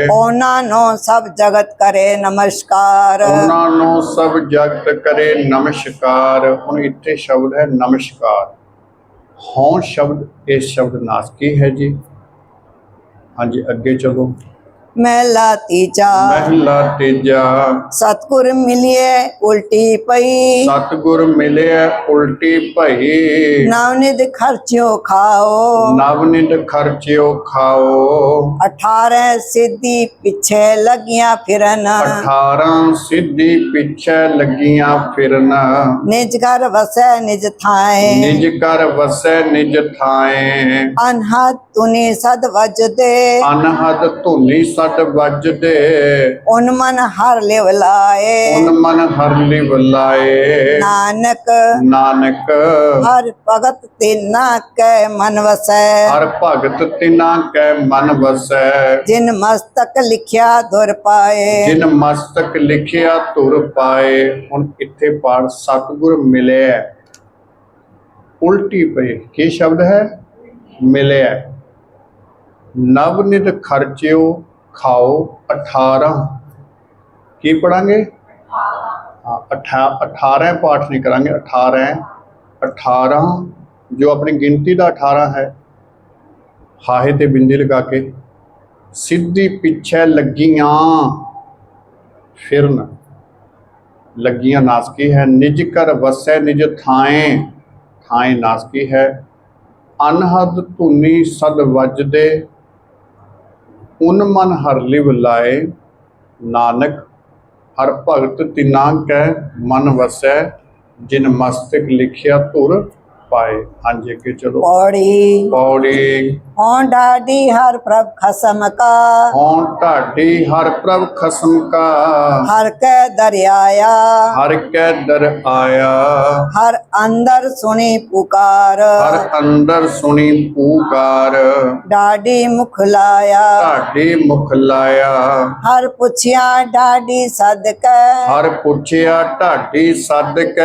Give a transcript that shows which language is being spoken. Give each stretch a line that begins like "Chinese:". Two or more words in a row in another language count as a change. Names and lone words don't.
Punjabi: ਉਹਨਾਂ ਨੂੰ ਸਭ ਜਗਤ ਕਰੇ ਨਮਸਕਾਰ ਉਹਨਾਂ ਨੂੰ ਸਭ ਜਗਤ ਕਰੇ ਨਮਸਕਾਰ। ਹੁਣ ਇੱਥੇ ਸ਼ਬਦ ਹੈ ਨਮਸਕਾਰ। ਹੋਂ ਸ਼ਬਦ ਇਹ ਸ਼ਬਦ ਨਾਸਕੀ ਹੈ ਜੀ। ਹਾਂਜੀ ਅੱਗੇ ਚਲੋ। ਮਹਲਾ ਤੀਜਾ ਮਹਿਲਾ ਤੀਜਾ। ਸਤਗੁਰ ਮਿਲਿਏ ਉਲਟੀ ਪਈ ਸਤਿਗੁਰ ਮਿਲਿਆ ਉਲਟੀ ਭਈ, ਨਵਨਿਧ ਖਰਚਿਓ ਖਾਓ ਨਵਨਿਤ ਖਰਚਿਓ ਖਾਓ। 18 ਸਿੱਧੀ ਪਿੱਛੇ ਲਗਿਆ ਫਿਰਨ 18 ਸਿੱਧੀ ਪਿੱਛੇ ਲਗੀਆਂ ਫਿਰਨ, ਨਿਜ ਘਰ ਵਸੈ ਨਿਜ ਥਾਏ ਨਿਜ ਕਰ ਵਸੈ ਨਿਜ ਥਾਏ। ਅਨਹਦ ਤੁਨਿ ਸਦ ਵਜ ਦੇ ਅਨਹਦ ਧੁਨੀ ਸਟ ਵਜਦੇ, ਉਨ ਮਨ ਹਰ ਲਿਵ ਲਾਏ ਉਨ ਮਨ ਹਰ ਲਿਵ ਲਾਏ। नानक नानक ਹਰ ਭਗਤ ਤਿਨਾ ਕੈ ਮਨ ਵਸੈ ਹਰ ਭਗਤ ਤਿਨਾ ਕੈ ਮਨ ਵਸੈ। ਜਿਨ ਮਸਤਕ ਲਿਖਿਆ ਧੁਰ ਪਾਏ ਜਿਨ ਮਸਤਕ ਲਿਖਿਆ ਤੁਰ ਪਾਏ। ਹੁਣ ਇੱਥੇ ਪਾਠ ਸਤਗੁਰ ਮਿਲੇ, ਉਲਟੀ ਪਈ ਕੀ ਸ਼ਬਦ ਹੈ? मिले। ਨਵਨਿਤ ਖਰਚਿਓ ਖਾਓ 18 ਕੀ ਪੜ੍ਹਾਂਗੇ? ਹਾਂ 18 ਪਾਠ ਨਹੀਂ ਕਰਾਂਗੇ। 18 ਜੋ ਅਪਨੀ ਗਿਣਤੀ ਕਾ 18 ਹੈ, ਹਾਹੇ ਤੇ ਬਿੰਦੀ ਲਗਾ ਕੇ। ਸਿੱਧੀ ਪਿੱਛੇ ਲਗੀਆਂ ਫਿਰਨ, ਲਗੀਆਂ ਨਾਸਕੀ ਹੈ। ਨਿਜ ਕਰ ਵਸੈ ਨਿਜ ਥਾਏ, ਥਾਏ ਨਾਸਕੀ ਹੈ। ਅਨਹਦ ਧੁਨੀ ਸਦ ਵਜਦੇ, ਉਨ ਮਨ ਹਰ ਲਿਵ ਲਾਏ। ਨਾਨਕ ਹਰ ਭਗਤ ਤਿਨਾ ਕੈ ਮਨ ਵਸੈ, ਜਿਨ ਮਸਤਕ ਲਿਖਿਆ ਧੁਰ ਪਾਏ। ਹਾਂ ਜੀ ਅਗੇ ਚਲੋ। पौड़ी पौड़ी। ਹੋਂ ਡਾਡੀ ਹਰ ਪ੍ਰਭ ਖਸਮ ਕਾ ਹੋਂ ਢਾਡੀ ਹਰ ਪ੍ਰਭ ਖਸਮ ਕਾ, ਹਰ ਕੈ ਦਰਿਆਇਆ ਹਰ ਕੈ ਦਰ ਆਇਆ। ਹਰ ਅੰਦਰ ਸੁਣੀ ਪੁਕਾਰ ਹਰ ਅੰਦਰ ਸੁਣੀ ਪੁਕਾਰ, ਡਾਡੀ ਮੁਖ ਲਾਇਆ ਢਾਡੀ ਮੁਖ ਲਾਇਆ। ਹਰ ਪੁਛਿਆ ਡਾਡੀ ਸਦ ਕੈ ਹਰ ਪੁਛਿਆ ਢਾਡੀ ਸਦ ਕੈ,